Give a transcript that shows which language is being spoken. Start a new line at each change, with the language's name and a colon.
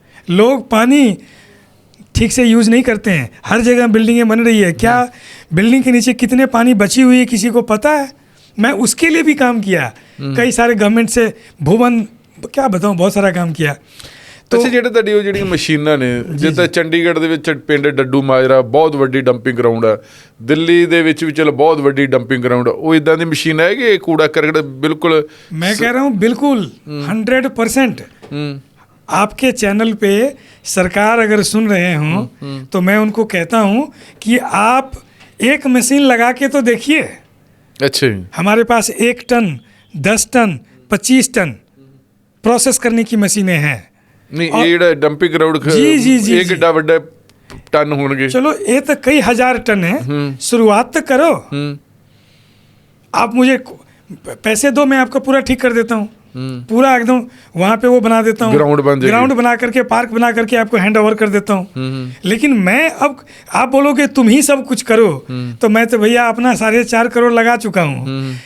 Hindi: लोग पानी ठीक से यूज़ नहीं करते हैं, हर जगह बिल्डिंगें बन रही है। क्या बिल्डिंग के नीचे कितने पानी बची हुई है किसी को पता है? मैं उसके लिए भी काम किया, कई सारे गवर्नमेंट से भुवन क्या बताऊं, बहुत सारा काम किया।
Punjabi: ਅੱਛਾ, ਜਿਹੜੇ ਤੁਹਾਡੀ ਉਹ ਜਿਹੜੀਆਂ ਮਸ਼ੀਨਾਂ ਨੇ, ਜਿੱਦਾਂ ਚੰਡੀਗੜ੍ਹ ਦੇ ਵਿੱਚ ਪਿੰਡ ਡੱਡੂ ਮਾਜਰਾ ਬਹੁਤ ਵੱਡੀ ਡੰਪਿੰਗ ਗਰਾਊਂਡ ਆ, ਦਿੱਲੀ ਦੇ ਵਿੱਚ ਵੀ ਚਲੋ ਬਹੁਤ ਵੱਡੀ ਡੰਪਿੰਗ ਗਰਾਊਂਡ ਆ, ਉਹ ਇਦਾਂ ਦੀ ਮਸ਼ੀਨ ਹੈ ਕਿ ਕੂੜਾ ਕਰਕਟ ਬਿਲकुल?
Hindi: मैं कह रहा हूँ बिल्कुल 100%। आपके चैनल पे सरकार अगर सुन रहे हों तो मैं उनको कहता हूँ कि आप एक मशीन लगा के तो देखिए। अच्छा, हमारे पास 1 टन 10 टन 25 टन प्रोसेस करने की मशीनें हैं। नहीं, ये
Punjabi: ਜਿਹੜਾ ਡੰਪਿੰਗ ਗਰਾਊਂਡ ਇਹ ਕਿੱਡਾ ਵੱਡਾ ਟਨ ਹੋਣਗੇ?
Hindi: चलो ये तो कई हजार टन है, शुरुआत तो करो। आप मुझे पैसे दो, मैं आपका पूरा ठीक कर देता हूँ, पूरा एकदम वहाँ पे वो बना देता हूँ, ग्राउंड बना करके, पार्क बना करके आपको हैंड ओवर कर देता हूँ। लेकिन मैं अब आप बोलोगे तुम ही सब कुछ करो, तो मैं तो भैया अपना 4.5 करोड़ लगा चुका हूँ।